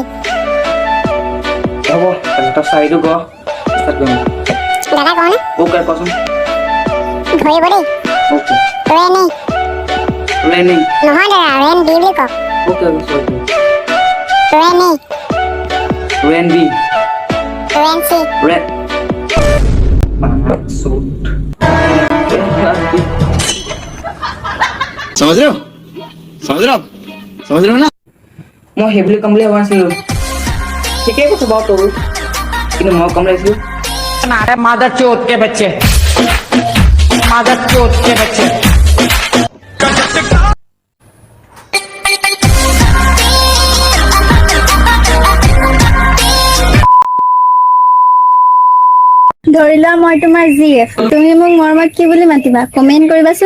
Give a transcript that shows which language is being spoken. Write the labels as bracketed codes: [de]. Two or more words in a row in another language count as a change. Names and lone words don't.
[as] হ'ব তই চাৰিটো ক ষ্টাৰ্ট কৰিম দাদা কওঁনে অ'কে কচোন ধৰিব দেই অ'কে ৰেনি ৰেনিং নহয় দাদা [en] Rain B [as] বুলি কওক অ'কে ৰেনি [en] Rain B Rain C red suit [hi] समझ रहे हो ना [as] মই হেভলি কম বুলি ভাবা নাছিলো ঠিকেই কৈছো বাৰু তোৰ কিন্তু মই কম লাগিছিলো [hi] अरे मादर चोत के बच्चे [as] ধৰি লোৱা মই তোমাৰ জিএফ তুমি মোক মৰমত কি বুলি মাতিবা কমেন্ট কৰিবাচোন